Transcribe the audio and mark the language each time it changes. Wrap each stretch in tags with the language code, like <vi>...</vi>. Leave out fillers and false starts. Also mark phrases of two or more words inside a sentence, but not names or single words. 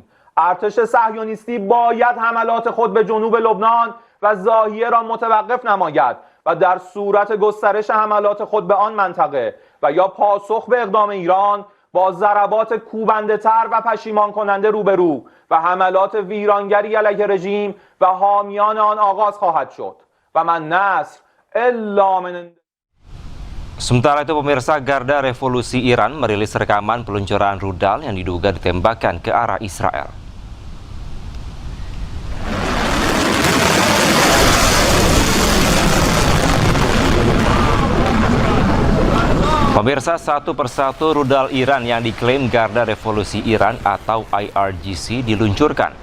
<fa>ارتش صهیونیستی باید حملات خود به جنوب لبنان و ضاحیه را متوقف نماید و در صورت گسترش حملات خود به آن منطقه و یا پاسخ به اقدام ایران با ضربات کوبنده‌تر و پشیمان کننده روبرو و حملات ویرانگری علیه رژیم و حامیان آن آغاز خواهد شد.</fa> <id>Sementara itu, pemirsa, Garda Revolusi Iran merilis rekaman peluncuran rudal yang diduga ditembakkan ke arah Israel. Pemirsa, satu persatu rudal Iran yang diklaim Garda Revolusi Iran atau IRGC diluncurkan.</id>